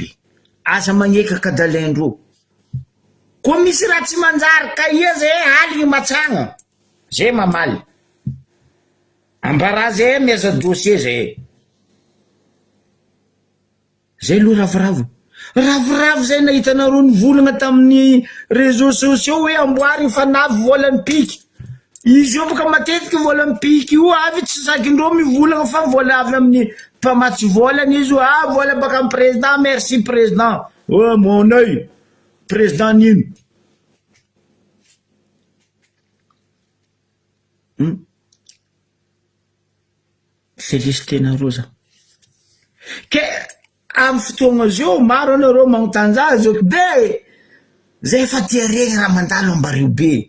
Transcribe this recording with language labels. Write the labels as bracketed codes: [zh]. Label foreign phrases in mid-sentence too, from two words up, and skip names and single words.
[mg] Aza magnekaka dalaindreo ko misy raha tsy manjary ka ia zay aligny matsagna zay mamaly ambara zay miaza dossier zay lo ravoravo zay nahitanareo nivolagna tamin'ny [fr] réseaux sociaux [mg] hoe amboary fanavy volan'ny piky. Izy io boka matetiky volan'ny piky io avy tsy sakindreo mivolagna fa vola avy amin'ny mpamatsy volany izy io. Vola baka amin'ny président, [fr] merci président. Oh mon œil, président nino? [mg] Féliciténareo za ke amin'ny fotoagna zio maro anareo magnontany zao be zay efa tia regny raha mandalo Ambaribe.